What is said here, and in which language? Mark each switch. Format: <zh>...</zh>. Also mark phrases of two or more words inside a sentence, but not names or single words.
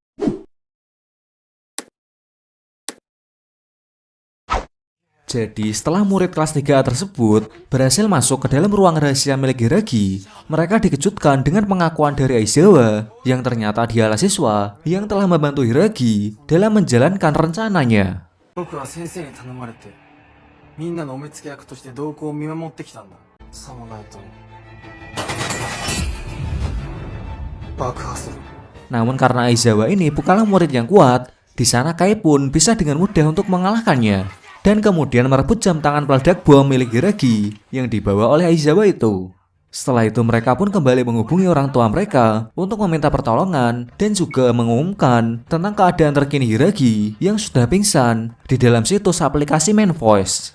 <id>Jadi setelah murid kelas 3A tersebut berhasil masuk ke dalam ruang rahasia milik Hiragi, mereka dikejutkan dengan pengakuan dari Aizawa yang ternyata dialah siswa yang telah membantu Hiragi dalam menjalankan rencananya.</id> <ja>僕は先生に頼まれてみんなのお目付け役として動向を見守ってきたんだ。さもないと爆破する。</ja> <id>Namun karena Aizawa ini bukanlah murid yang kuat, di sana Kai pun bisa dengan mudah untuk mengalahkannya dan kemudian merebut jam tangan peledak bom milik Hiragi yang dibawa oleh Aizawa itu. Setelah itu mereka pun kembali menghubungi orang tua mereka untuk meminta pertolongan dan juga mengumumkan tentang keadaan terkini Hiragi yang sudah pingsan di dalam situs aplikasi Main Voice.</id>